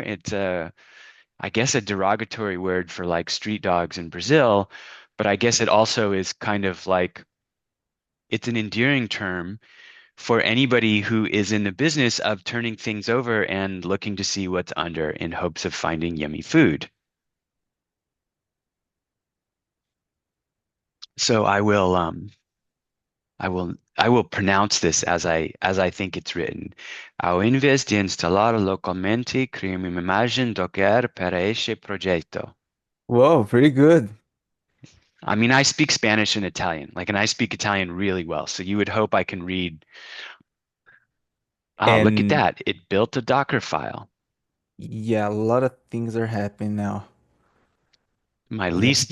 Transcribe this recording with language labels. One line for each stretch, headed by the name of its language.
English: It's I guess a derogatory word for like street dogs in Brazil, but I guess it also is kind of like it's an endearing term for anybody who is in the business of turning things over and looking to see what's under in hopes of finding yummy food. So I will I will pronounce this as I think it's written.
Portuguese: Ao invés de instalar localmente, crio uma imagem Docker para este projeto.
English: Whoa, pretty good. I mean, I speak Spanish and Italian, like, and I speak Italian really well. So you would hope I can read. Ah, look at And that. It built a Docker file. yeah, a lot of things are happening now. My least